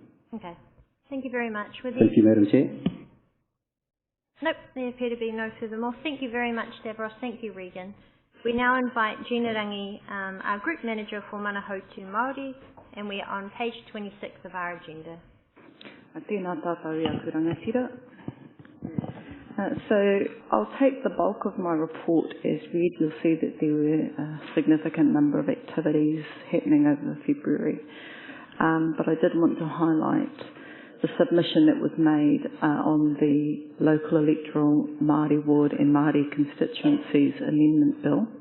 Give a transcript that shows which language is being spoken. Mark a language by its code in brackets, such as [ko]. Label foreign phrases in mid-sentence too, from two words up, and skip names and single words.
[en] Okay. Thank you very much. Thank you, Madam Chair. Nope, there appear to be no furthermore. Thank you very much, Deborah. Thank you, Regan. We now invite Gina Rangi, our Group Manager for Manahautu Māori, and we are on page 26 of our agenda. [mi] Tēnā tātou ia ku rangatira. [en] So I'll take the bulk of my report as read. You'll see that there were a significant number of activities happening over February. But I did want to highlight the submission that was made on the local electoral Māori ward and Māori constituencies amendment bill.